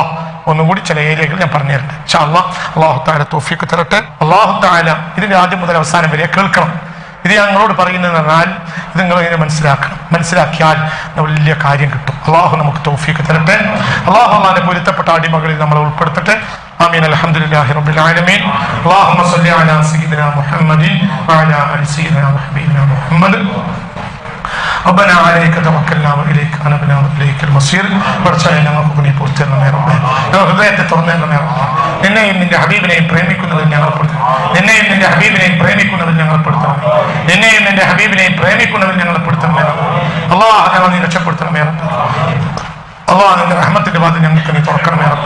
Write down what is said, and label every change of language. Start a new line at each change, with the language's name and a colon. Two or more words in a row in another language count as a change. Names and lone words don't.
Malayalam: ഒന്നുകൂടി ചില ഏരിയകൾ ഞാൻ പറഞ്ഞുതരട്ടെ
Arabic: إن شاء الله. الله تعالى
Malayalam: തൗഫീഖ് തരട്ടെ.
Arabic: الله تعالى
Malayalam: ഇതിന്റെ ആദ്യം മുതൽ അവസാനം വരെ കേൾക്കണം. ഇത് ഞങ്ങളോട് പറയുന്നത് പറഞ്ഞാൽ ഇത് നിങ്ങൾ ഇങ്ങനെ മനസ്സിലാക്കണം. മനസ്സിലാക്കിയാൽ വലിയ കാര്യം കിട്ടും. അല്ലാഹു നമുക്ക് തൗഫീഖ് തരട്ടെ. അല്ലാഹു അല്ലാഹുവിന്റെ പൊരുത്തപ്പെട്ട അടിമകളിൽ നമ്മളെ ഉൾപ്പെടുത്തട്ടെ.
Arabic: آمين. الحمد لله رب العالمين. اللهم صل على سيدنا محمد وعلى آل سيدنا وحبيبنا محمد. ربنا عليك توكلنا وإليك أنبنا وإليك المصير.
Malayalam: برشايا ഞങ്ങൾക്കൊക്കെ പൂർത്തിയാക്കണമേ റബ്ബേ. ഹൃദയത്തെ തുറന്നേക്കണമേ റബ്ബേ. നിന്നെയും നിന്റെ ഹബീബിനെയും പ്രേമിക്കുന്നതിൽ ഞങ്ങൾ പെടുത്തണം. നിന്നെയും നിന്റെ ഹബീബിനെയും പ്രേമിക്കുന്നതിൽ ഞങ്ങൾ പെടുത്തണം. നിന്നെയും നിന്റെ ഹബീബിനെയും പ്രേമിക്കുന്നതിൽ ഞങ്ങൾ പെടുത്തണമേ റബ്ബേ. അല്ലാഹ് ഞങ്ങളെ നീ രക്ഷപ്പെടുത്തണമേ റബ്ബേ. അല്ലാഹ് നിന്റെ റഹ്മത്തിന്റെ വാതിൽ ഞങ്ങൾക്ക് നീ തുറക്കണമേ റബ്ബേ.